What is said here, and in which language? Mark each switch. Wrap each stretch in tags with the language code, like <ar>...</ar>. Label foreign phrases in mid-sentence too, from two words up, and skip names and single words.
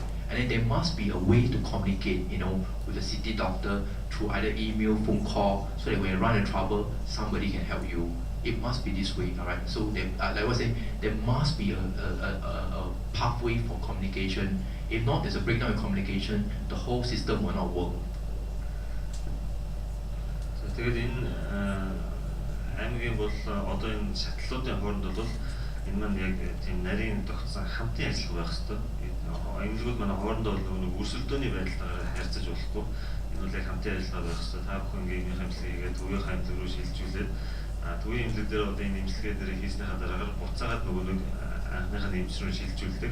<en>And then there must be a way to communicate, with the city doctor through either email, phone call, so that when you run into trouble, somebody can help you. It must be this way, all right? So like I was saying, there must be a pathway for communication. If not, there's a breakdown in communication, the whole system will not work.</en> <mn>So тэгээд энэ аймгийн бол одоо энэ шатлалуудын хооронд бол энэ маань яг тийм нарийн тогтсон хамтын ажиллагаа байх хэрэгтэй. Эмнэлгүүд манай хоорондоо бол нэг өрсөлдөөний байдлаар харьцаж болохгүй. Энэ бол яг хамтын ажиллагаа байх хэрэгтэй. Та бүхэн эмнэлгийн эмчилгээгээ төвийн эмнэлэг рүү шилжүүлээд төвийн эмнэлэг дээр одоо энэ эмчилгээ дээр хийснийхаа дараагаар буцаагаад нөгөө нэг анхныхаа эмч рүү шилжүүлдэг.</mn>